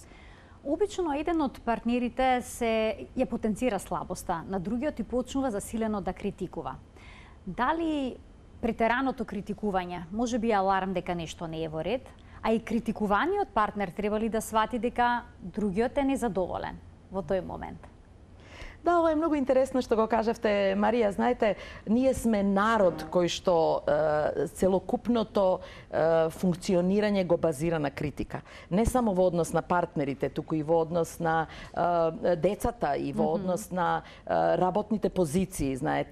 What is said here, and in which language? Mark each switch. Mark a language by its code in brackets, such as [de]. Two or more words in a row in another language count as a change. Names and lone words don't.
[mk] Обично еден од партнерите ја потенцира слабоста, на другиот и почнува засилено да критикува. Дали претераното критикување може би аларм дека нешто не е во ред, а и критикуваниот партнер треба ли да свати дека другиот е незадоволен во тој момент? [sr] Da, ovo je mnogo [mk] интересно што го кажете, [sr] Marija. [mk] Знаете, ние сме народ кој што целокупното функционирање го базира на критика. Не само во однос на партнерите, туку и во однос на децата и во однос на работните позиции, знаете.